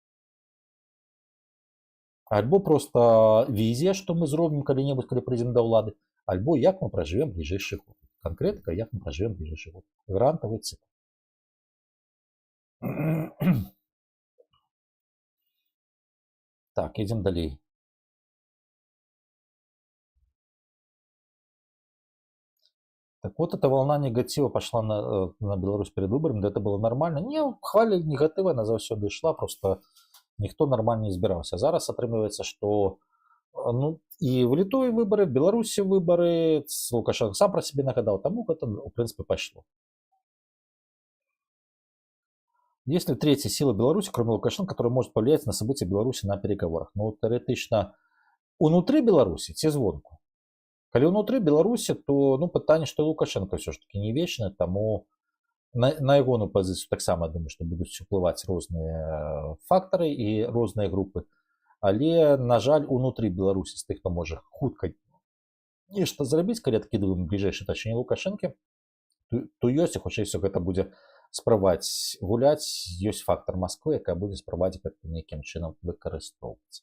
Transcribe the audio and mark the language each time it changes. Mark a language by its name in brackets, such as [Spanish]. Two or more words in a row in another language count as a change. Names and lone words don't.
[Belarusian] Альбо просто візія, што мы зробім калі-небудзь, калі прыйдзем да ўлады, альбо як мы пражывем бліжэйшы год. Канкрэтка, як мы пражывем бліжэйшы год. Грантавы цыкл. Так, едем далей. [Russian] Так вот, эта волна негатива пошла на Беларусь перед выборами, да это было нормально. [Belarusian] Не, хваля негатива, она заўсёды ішла, просто ніхто нормально не збіраўся. Зараз атрымліваецца, што ну, і в Літве выборы, в Беларусі выборы, Лукашенко сам про себе нагадал, тому это, [Russian] в принципе, пошло. Есть ли третья сила Беларуси, кроме Лукашенко, которая может повлиять на события Беларуси на переговорах? [Belarusian] Ну, теоретично, унутры Беларуси ці звонку. Калі ўнутры Беларусі, то ну, пытанне, што Лукашенко все ж таки не вечны, таму на ягоную пазіцыю таксама думаю, што будуць уплываць розныя фактары і розныя групы. Але, на жаль, унутры Беларусі з тых, хто можа хутка нешта зрабіць, калі адкідваем бліжэйшае тачэнне Лукашэнкі, то ёсць, і хутчэй усё гэта будзе спрабаваць гуляць, ёсць фактар Масквы, якая будзе спрабаваць гэта нейкім чынам выкарыстоўваць.